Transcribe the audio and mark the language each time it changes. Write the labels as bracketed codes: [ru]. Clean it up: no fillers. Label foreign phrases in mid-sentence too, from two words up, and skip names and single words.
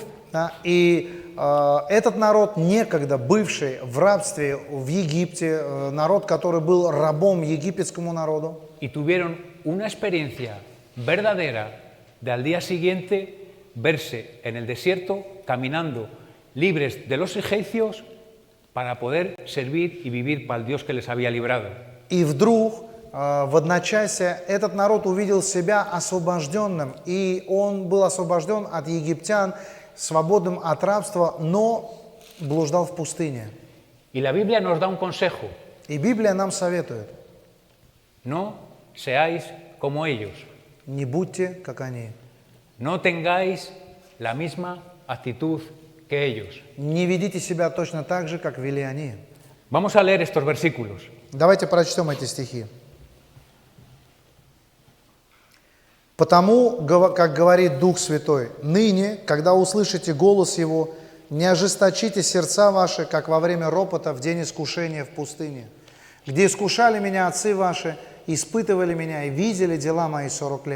[ru] Да, и этот народ, некогда бывший в рабстве в Египте, народ, который был рабом египетскому народу, [es] Y tuvieron una experiencia verdadera de al día siguiente verse en el desierto caminando libres de los egipcios para poder servir y vivir para el Dios que les había librado. [ru] и вдруг в одночасье этот народ увидел себя освобожденным, и он был освобожден от египтян, свободным от рабства, но блуждал в пустыне. [es] Y la Biblia nos da un consejo: [ru] И Библия нам советует: [es] no seáis como ellos, [ru] не будьте как они, [es] no tengáis la misma actitud que ellos. [ru] не ведите себя точно так же, как вели они. [es] Vamos a leer estos versículos. [ru] Давайте прочтем эти стихи. «Потому, как говорит Дух Святой, ныне, когда услышите голос Его, не ожесточите сердца ваши, как во время ропота в день искушения в пустыне, где искушали меня отцы ваши, испытывали меня и видели дела мои 40 лет.